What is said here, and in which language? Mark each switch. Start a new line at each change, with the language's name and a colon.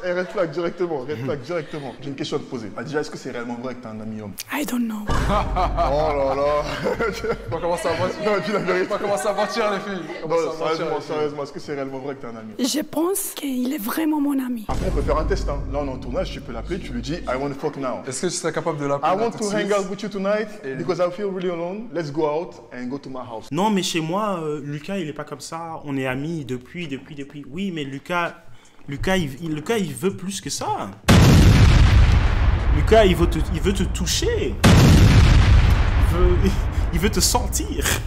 French: Et
English: red flag
French: directement, J'ai une question à te poser. Ah, déjà, est-ce que c'est réellement vrai que t'as un ami homme?
English: I don't know.
French: Oh là là. On va commencer à mentir. Non, dis la vérité. On va commencer à mentir, les filles. Non, sérieusement, est-ce que c'est réellement vrai que t'as un ami? Je pense qu'il est vraiment mon ami. Après, on peut faire un test. Hein. Là, on est en tournage, tu peux l'appeler, tu lui dis
English: I want to fuck now.
French: Est-ce que tu serais capable de l'appeler?
English: I want to hang out with you tonight because I feel really alone. Let's go out and go to my house.
French: Non, mais chez moi, Lucas, il est pas comme ça. On est amis depuis. Oui, mais Lucas, il veut plus que ça. Lucas, il veut te toucher. Il veut te sentir.